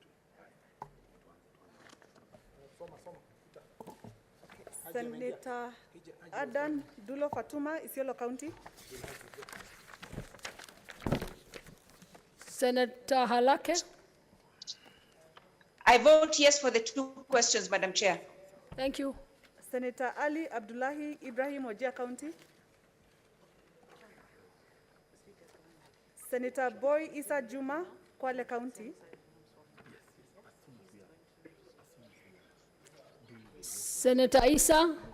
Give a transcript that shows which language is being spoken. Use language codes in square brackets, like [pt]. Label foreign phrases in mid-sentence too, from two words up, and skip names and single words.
[en] Senator Adan Dulo Fatuma, Isiolo County. Senator Halake. I vote yes for the two questions, Madam Chair. Thank you. Senator Ali Abdullahi Ibrahim, Wajir County. Senator Boy Isa Juma, Kwale County. Senator Isa.